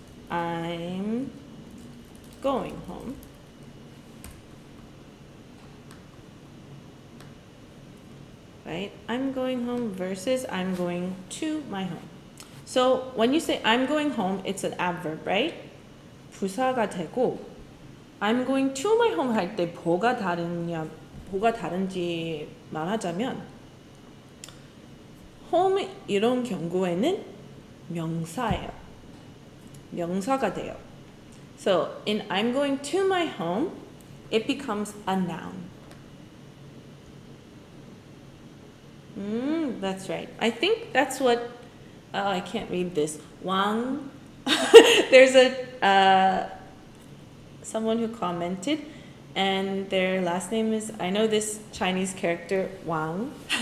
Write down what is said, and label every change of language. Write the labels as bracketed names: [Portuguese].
[English] I'm going home. Right? I'm going home versus I'm going to my home. So when you say I'm going home, it's an adverb, right? [Korean] 부사가 되고 [English] I'm going to my home [Korean] 할 때 뭐가 다른지 말하자면 home 이런 경우에는 명사예요. 명사가 돼요. [English] So in I'm going to my home, it becomes a noun. That's right. I think that's what, I can't read this. Wang, there's a, someone who commented and their last name is, I know this Chinese character, Wang.